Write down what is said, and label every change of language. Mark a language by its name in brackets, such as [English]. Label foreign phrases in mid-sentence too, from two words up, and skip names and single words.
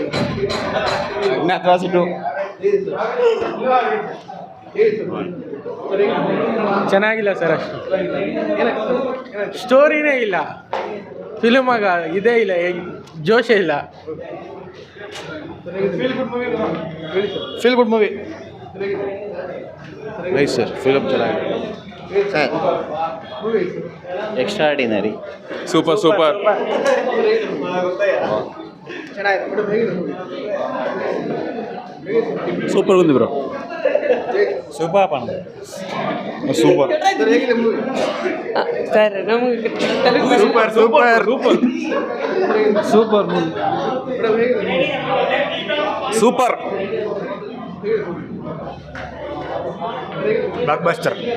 [Kannada] ಅಜ್ಞಾತವಾಸಿ ಚೆನ್ನಾಗಿಲ್ಲ ಸರ್ ಅಷ್ಟು ಸ್ಟೋರಿನೇ ಇಲ್ಲ ಫಿಲ್ಮಾಗ ಇದೇ ಇಲ್ಲ ಜೋಶೇ ಇಲ್ಲ [English] feel good movie [Kannada] ನೈಸ್ ಸರ್, ಫಿಲಮ್ ಚೆನ್ನಾಗಿದೆ. ಎಕ್ಸ್ಟ್ರಾರ್ಡಿನರಿ. ಸೂಪರ್ [Telugu] సూపర్ ఉంది బ్రో. [English] super super [Kannada] ಸರ್ ನಮಗೆ [English] super super block buster